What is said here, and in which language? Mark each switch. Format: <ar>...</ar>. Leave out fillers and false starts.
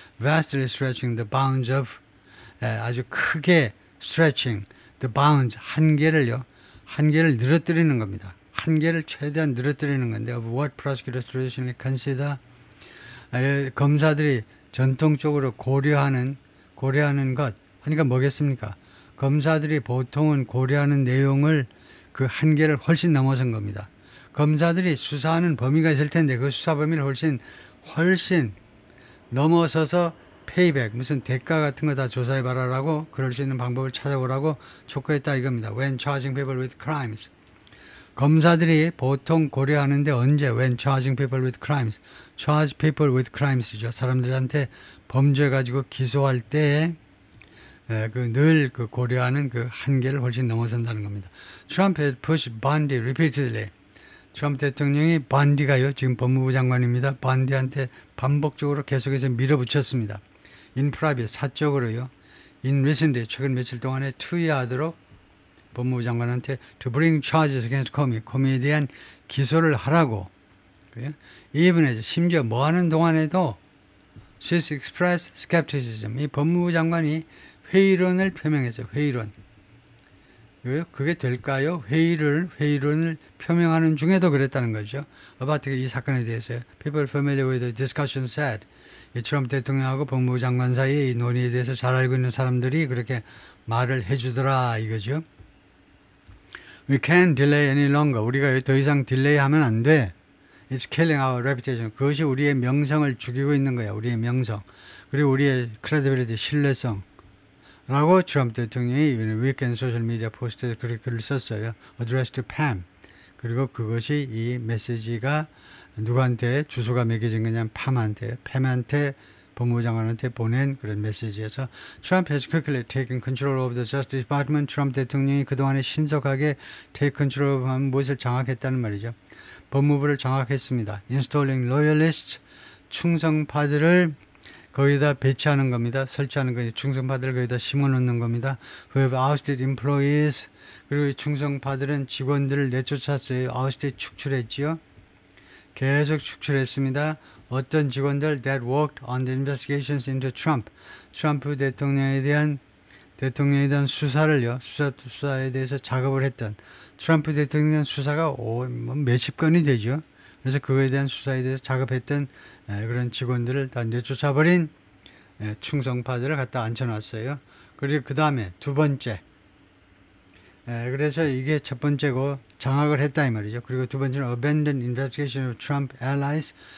<en>vastly stretching the bounds of</en> <ko>아주 크게</ko> <en>stretching the bounds</en> <ko>한계를 늘어뜨리는 겁니다. 한계를 최대한 늘어뜨리는 건데</ko> <en>of what prosecutors traditionally consider</en> <ko>검사들이 전통적으로 고려하는 것 하니까 뭐겠습니까? 검사들이 보통은 고려하는 내용을 그 한계를 훨씬 넘어선 겁니다. 검사들이 수사하는 범위가 있을 텐데 그 수사 범위를 훨씬 넘어서서 페이백, 무슨 대가 같은 거 다 조사해봐라라고 그럴 수 있는 방법을 찾아보라고 촉구했다 이겁니다.</ko> <en>When charging people with crimes.</en> <ko>검사들이 보통 고려하는데 언제?</ko> <en>When charging people with crimes. Charge people with crimes죠.</en> <ko>사람들한테 범죄 가지고 기소할 때 늘 고려하는 그 한계를 훨씬 넘어선다는 겁니다.</ko> <en>Trump has pushed Bondi repeatedly.</en> <ko>트럼프 대통령이 번디가요, 지금 법무부 장관입니다. 번디한테 반복적으로 계속해서 밀어붙였습니다.</ko> <en>In private,</en> <ko>사적으로요.</ko> <en>In recently,</en> <ko>최근 며칠 동안에 투의하도록 법무부 장관한테</ko> <en>to bring charges against Comey,</en> <ko>코미에 대한 기소를 하라고. even 심지어 뭐 하는 동안에도</ko> <en>she's expressed skepticism.</en> <ko>이 법무부 장관이 회의론을 표명했어요. 회의론. 그게 될까요? 회의론을 표명하는 중에도 그랬다는 거죠. about 이 사건에 대해서요.</ko> <en>People familiar with the discussion said.</en> <ko>이 트럼프 대통령하고 법무부 장관 사이의 이 논의에 대해서 잘 알고 있는 사람들이 그렇게 말을 해주더라 이거죠.</ko> <en>We can't delay any longer.</en> <ko>우리가 더 이상 딜레이하면 안 돼.</ko> <en>It's killing our reputation.</en> <ko>그것이 우리의 명성을 죽이고 있는 거야. 우리의 명성. 그리고 우리의 credibility, 신뢰성. 라고 트럼프 대통령이 위켄드 소셜미디어 포스트에 그렇게 글을 썼어요.</ko> <en>Address to Pam.</en> <ko>그리고 그것이 이 메시지가 누구한테 주소가 매겨진 거냐면 팜한테 법무부 장관한테 보낸 그런 메시지에서</ko> <en>Trump has quickly taken control of the Justice Department.</en> <ko>트럼프 대통령이 그동안에 신속하게</ko> <en>take control of</en> <ko>무엇을 장악했다는 말이죠. 법무부를 장악했습니다.</ko> <en>Installing loyalists,</en> <ko>충성파들을 거기다 배치하는 겁니다. 설치하는 거예요. 충성파들을 거기다 심어놓는 겁니다.</ko> <en>Who have ousted employees.</en> <ko>그리고 충성파들은 직원들을 내쫓았어요. ousted 축출했지요. 계속 축출했습니다. 어떤 직원들</ko> <en>that worked on the investigations into Trump.</en> <ko>트럼프 대통령에 대한 수사를요. 수사에 대해서 작업을 했던 트럼프 대통령에 대한 수사가 몇십 건이 되죠. 그래서 그거에 대한 수사에 대해서 작업했던 그런 직원들을 다 내쫓아버린 충성파들을 갖다 앉혀놨어요. 그리고 그 다음에 두 번째. 그래서 이게 첫 번째고 장악을 했다 이 말이죠. 그리고 두 번째는</ko> <en>abandoned investigation of Trump allies.</en>